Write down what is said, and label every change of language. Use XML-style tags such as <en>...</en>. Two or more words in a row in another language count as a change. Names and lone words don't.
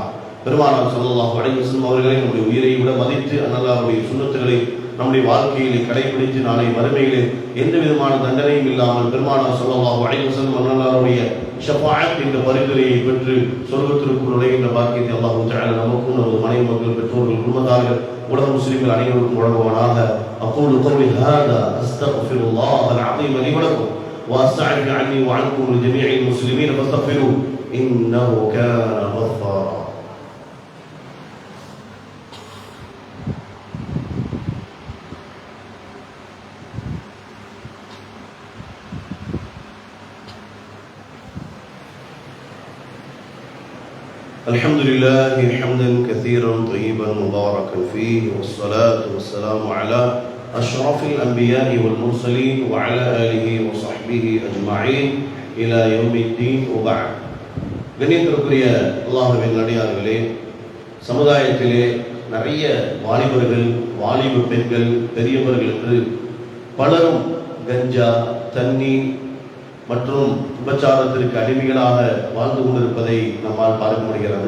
<ta>பெருமானார்</ta> <ar>صلى الله عليه وسلم</ar> <ta>அவர்களை நம்முடைய உயிரை விட மதித்து அல்லாஹ்வுடைய சுன்னத்துகளை நம்முடைய வாழ்க்கையிலே கடைபிடித்து நாளை மறுமையிலே எந்த விதமான தண்டனையும் இல்லாமல் பெருமானார்</ta> <ar>صلى الله عليه وسلم</ar> <ta>அல்லாஹ்வுடைய ஷஃபாஅத் என்ற பரிந்துரையை பெற்று சொர்க்கத்திற்குள் நுழைகின்ற பாக்கியத்தை</ta> <ar>الله تعالى</ar> <ta>நமக்கும், நமது மனைவி மக்கள், பெற்றோர்கள், குடும்பத்தார்கள், உலக முஸ்லிம்கள் அனைவருக்கும் வழங்குவானாக.</ta> <ar>أقول قولي هذا أستغفر الله العظيم لي و لكم و أستغفر عني و عنكم لجميع المسلمين فاستغفروه إنه كان غفارا. الحمد لله حمدا كثيرا طيبا مباركا فيه، والصلاة والسلام على أشرف الأنبياء والمرسلين وعلى آله وصحبه أجمعين إلى يوم الدين وبعد.</ar> <ta>கண்ணியத்திற்குரிய அல்லாஹ்வின் அடியார்களே, சமுதாயத்திலே நிறைய வாலிபர்கள், வாலிப பெண்கள், பெரியவர்கள் என்று பலரும் கஞ்சா, தண்ணி, மற்றும் விபச்சாரத்திற்கு அடிமைகளாக வாழ்ந்து கொண்டிருப்பதை நம்மால் பார்க்க முடிகிறது.</ta>